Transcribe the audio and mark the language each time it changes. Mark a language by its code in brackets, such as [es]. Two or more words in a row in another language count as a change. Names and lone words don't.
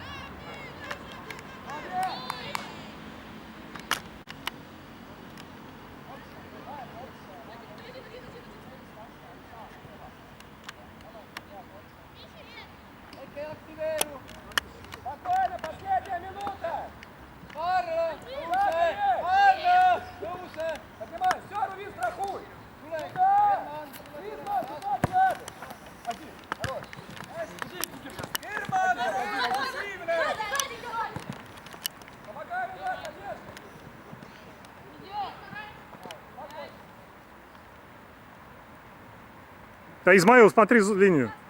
[ru] Молодец! Спокойно, последняя минута! [et] Arno! Tõuse! Tõuse! [ru] Поднимай, все, руби, страхуй! Туда! Видно, туда, туда! Один, хорош! [et] Herman! Aggressiivne! [ru] Помогай, ребят, конечно! Да, Измаил, смотри линию.